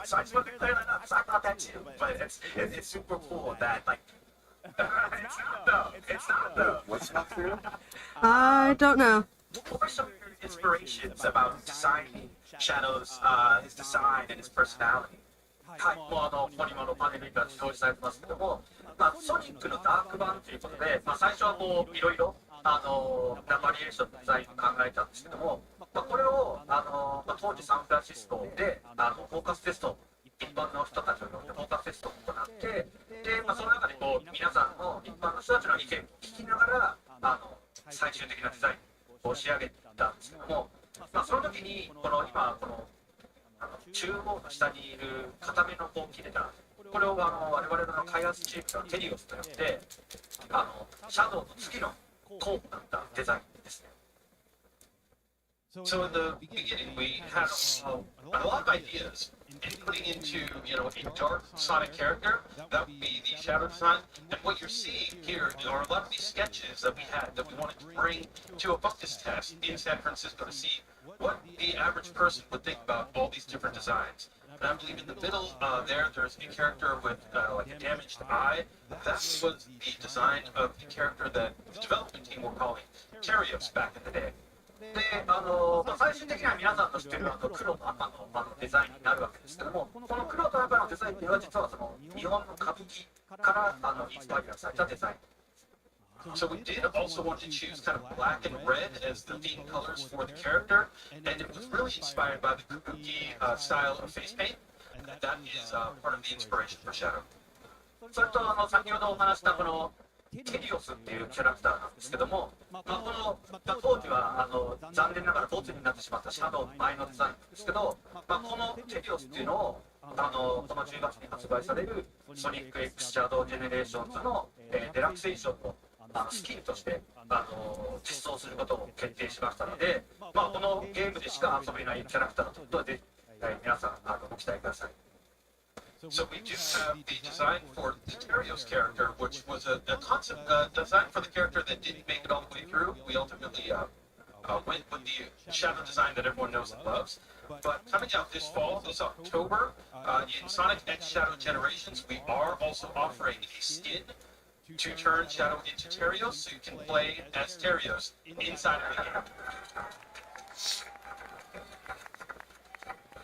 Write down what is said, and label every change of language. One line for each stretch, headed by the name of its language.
English: So I just want to clear that up. So I thought that too. But it's super cool that, like, it's not though. It's not though. What's not true? I don't know. What were some of your inspirations about designing Shadow's his design and his personality?
Japanese: はい、もうここにもパネルが表示されてますけども、ソニックのダーク版ということで、最初はこういろいろバリエーションのデザインを考えたんですけども、これを当時サンフランシスコでフォーカステスト、一般の人たちを呼んでフォーカステストを行って、でその中でこう皆さんの一般の人たちの意見を聞きながら最終的なデザインを仕上げたんですけども、その時に今この中央の下にいる固めのこう切れたこれを我々の開発チームがテリオスと呼んでシャドウの次の候補だったデザインですね。
English: So in the beginning, we had a lot of ideas, including into a dark Sonic character. That would be the shadow design. And what you're seeing here are a lot of these sketches that we had that we wanted to bring to a focus test in San Francisco to see what the average person would think about all these different designs. And I believe in the middle there's a character with like a damaged eye. That was the design of the character that the development team were calling Terios back in the day.
Japanese: で最終的には皆さんの知っている黒と赤のデザインになるわけですけども、この黒と赤のデザインっていうのは実はその日本の歌舞伎からインスパイアされたデザイン。
English: So we did also want to choose kind of black and red as the theme colors for the character, and it was really inspired by the kabuki style of face paint, and that is part of the inspiration for Shadow.
Japanese: それと先ほどお話したこのテリオスっていうキャラクターなんですけども、この当時は残念ながらボツになってしまったシャドウの前のデザインなんですけど、このテリオスっていうのをこの10月に発売されるソニック X シャドウジェネレーションズのデラクセーションのスキンとして実装することを決定しましたので、このゲームでしか遊べないキャラクターだということで、皆さんご期待ください。
English: So we do have the design for the Terios character, which was a concept design for the character that didn't make it all the way through. We ultimately went with the shadow design that everyone knows and loves. But coming out this fall, this October, in Sonic X Shadow Generations, we are also offering a skin to turn Shadow into Terios, so you can play as Terios inside of the game.